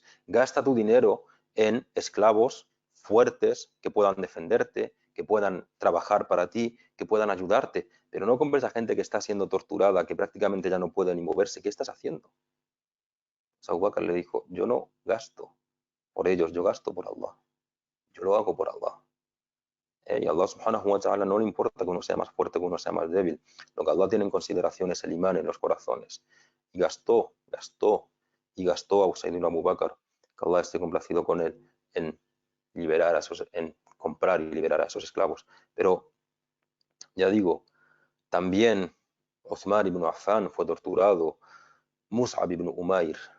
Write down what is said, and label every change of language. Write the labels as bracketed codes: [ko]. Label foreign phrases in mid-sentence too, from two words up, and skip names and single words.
[es] Gasta tu dinero en esclavos fuertes que puedan defenderte, que puedan trabajar para ti, que puedan ayudarte, pero no compres a gente que está siendo torturada, que prácticamente ya no puede ni moverse. ¿Qué estás haciendo? Abu Bakr le dijo: yo no gasto por ellos, yo gasto por Allah. Yo lo hago por Allah. Y a Allah [ar] سبحانه وتعالى [es] no le importa que uno sea más fuerte, que uno sea más débil. Lo que Allah tiene en consideración es el imán en los corazones. Y gastó a Usayd ibn Abu Bakr, que Allah esté complacido con él, en comprar y liberar a esos esclavos. Pero ya digo, también Uthman ibn Affan fue torturado, Mus'ab ibn Umair.